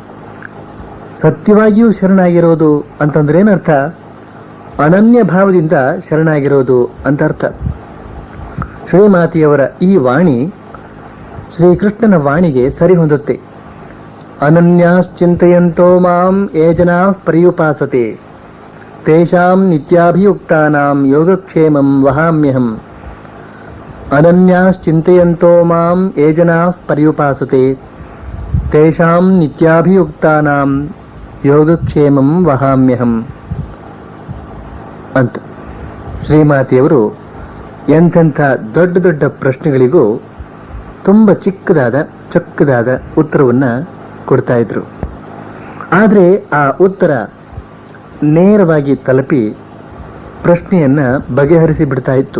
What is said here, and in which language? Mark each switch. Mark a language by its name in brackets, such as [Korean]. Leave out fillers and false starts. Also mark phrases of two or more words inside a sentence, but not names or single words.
[Kannada] ಸತ್ಯವಾಗಿಯೂ ಶರಣಾಗಿರೋದು ಅಂತಂದ್ರೆ ಏನರ್ಥ? ಅನನ್ಯ ಭಾವದಿಂದ ಶರಣಾಗಿರೋದು ಅಂತ ಅರ್ಥ. ಶ್ರೀಮಾತೆಯವರ ಈ ವಾಣಿ ಶ್ರೀಕೃಷ್ಣನ ವಾಣಿಗೆ ಸರಿ ಹೊಂದುತ್ತೆ. [Sanskrit] ಅನನ್ಯಾಶ್ಚಿಂತಯಂತೋ ಮಾಂ ಯೇ ಜನಾಃ ಪರ್ಯುಪಾಸತೆ ತೇಷಾಂ ನಿತ್ಯಾಭಿಯುಕ್ತಾನಾಂ ಯೋಗಕ್ಷೇಮಂ ವಹಾಮ್ಯಹಂ. ಅನನ್ಯಾಶ್ಚಿಂತಯಂತೋ ಮಾಂ ಯೇ ಜನಾಃ ಪರ್ಯುಪಾಸತೆ ತೇಷಾಂ ನಿತ್ಯಾಭಿಯುಕ್ತಾನಾಂ ಯೋಗಕ್ಷೇಮಂ ವಹಾಮ್ಯಹಂ [Kannada] ಅಂತ. ಶ್ರೀಮಾತೆಯವರು ಎಂತೆಂಥ ದೊಡ್ಡ ದೊಡ್ಡ ಪ್ರಶ್ನೆಗಳಿಗೂ ತುಂಬಾ ಚೊಕ್ಕದಾದ ಉತ್ತರವನ್ನ ಕೊಡ್ತಾ ಇದ್ರು. ಆದರೆ ಆ ಉತ್ತರ ನೇರವಾಗಿ ತಲುಪಿ ಪ್ರಶ್ನೆಯನ್ನ ಬಗೆಹರಿಸಿ ಬಿಡ್ತಾ ಇತ್ತು.